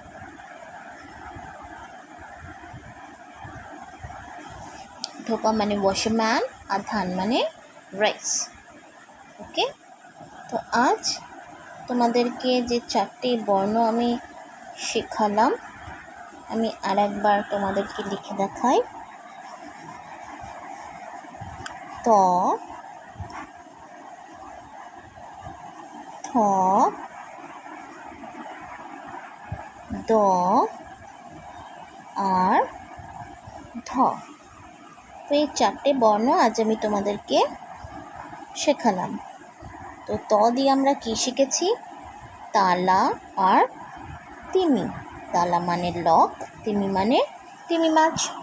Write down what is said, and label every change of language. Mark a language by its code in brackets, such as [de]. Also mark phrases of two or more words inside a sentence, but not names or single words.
[bn] ধোপা মানে ওয়াশম্যান আর ধান মানে রাইস। ওকে, তো আজ তোমাদেরকে যে 4টে বর্ণ আমি শেখালাম, আমি আরেকবার তোমাদেরকে লিখে দেখাই। ত, থ, দ আর ধ। তো এই 4টে বর্ণ আজ আমি তোমাদেরকে শেখালাম। তো ত দিয়ে আমরা কি শিখেছি? তালা আর তিমি। তালা মানে লক, তিমি মানে তিমি মাছ।